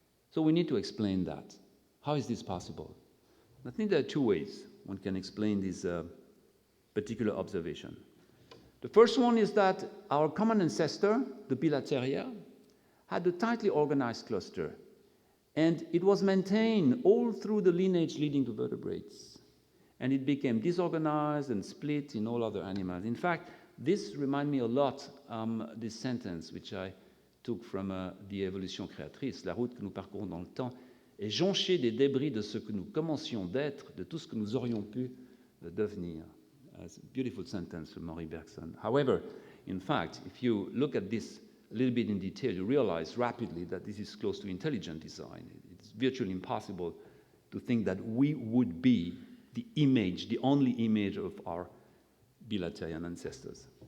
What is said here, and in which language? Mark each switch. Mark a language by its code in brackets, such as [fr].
[en] So we need to explain that. How is this possible? I think there are two ways one can explain this particular observation. The first one is that our common ancestor, the Bilateria, had a tightly organized cluster, and it was maintained all through the lineage leading to vertebrates, and it became disorganized and split in all other animals. In fact, this reminds me a lot this sentence which I took from the [fr] Évolution créatrice, la route que nous parcourons dans le temps est jonchée des débris de ce que nous commencions d'être, de tout ce que nous aurions pu devenir. [en] It's a beautiful sentence from Maury Bergson. However, in fact, if you look at this a little bit in detail, you realize rapidly that this is close to intelligent design. It's virtually impossible to think that we would be the image, the only image of our bilaterian ancestors.